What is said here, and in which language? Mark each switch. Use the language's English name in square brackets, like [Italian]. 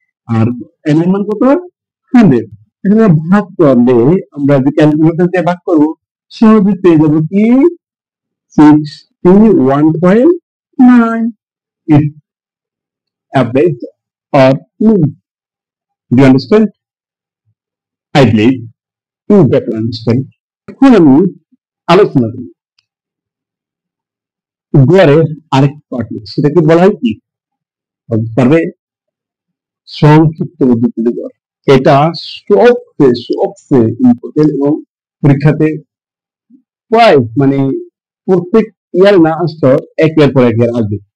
[Bangla] আর N এর মান কত? 100। এখানে ভাগ করলে আমরা যে ক্যালকুলেটর দিয়ে ভাগ করবো সহজে পেয়ে যাবো কি 61.9 [English] is average or mean. Do you understand? I believe you better understand. [Bangla] এখন আমি আলোচনা করি গড়ের আরেক পার্ট, সেটাকে বলা হয় কি? বলতে পারবে? সংক্ষিপ্ত পদ্ধতিতে গড়। এটা সবচেয়ে ইম্পর্টেন্ট এবং পরীক্ষাতে প্রায় মানে প্রত্যেক ইয়ার না আসতো এক ইয়ার পর এক ইয়ার আসবে।